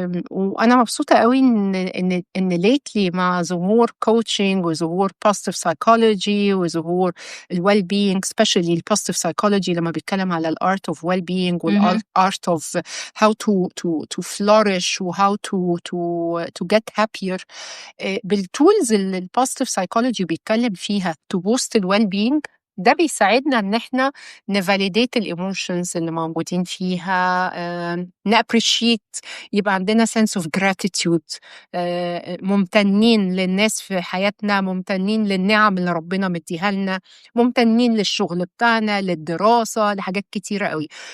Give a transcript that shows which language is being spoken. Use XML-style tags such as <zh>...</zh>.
<ar>وأنا مبسوطة أوي إن</ar> <en>lately</en> <ar>مع ظهور</ar> <en>coaching وظهور positive psychology وظهور الwell being especially الpositive psychology</en> <ar>لمّا بيتكلم على</ar> <en>الart of well being</en> <ar>اهم. art of how to flourish وhow to get happier.</ar> <en>بالtools اللي الpositive psychology بيتكلم فيها to boost الwell being</en> <ar>ده بيساعدنا إن إحنا</ar> <en>نvalidate الemotions</en> <ar>اللي موجودين فيها،</ar> <en>نappreciate</en> <ar>يبقى عندنا</ar> <en>sense of gratitude.</en> <ar>ممتنين للناس في حياتنا، ممتنين للنِّعَم اللي ربنا مدّيها لنا، ممتنين للشغل بتاعنا، للدراسة، لحاجات كتيرة أوي.</ar>